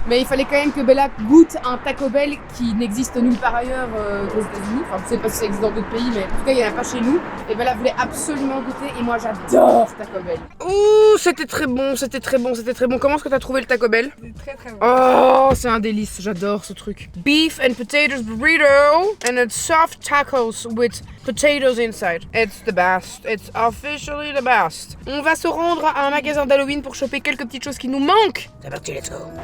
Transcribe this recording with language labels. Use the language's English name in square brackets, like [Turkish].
[French] Mais il fallait quand même que Bella goûte un Taco Bell qui n'existe nulle part ailleurs qu'aux États-Unis. Enfin, je sais pas si ça existe dans d'autres pays, mais en tout cas, il n'y en a pas chez nous. Et Bella voulait absolument goûter, et moi j'adore Taco Bell. Ouh, c'était très bon, c'était très bon, c'était très bon. Comment est-ce que t'as trouvé le Taco Bell? Très très bon. Oh, c'est un délice, j'adore ce truc. [English] Beef and potatoes burrito and it's soft tacos with potatoes inside. It's the best. It's officially the best. [French] On va se rendre à un magasin d'Halloween pour choper quelques petites choses qui nous manquent. C'est parti, [English] let's go.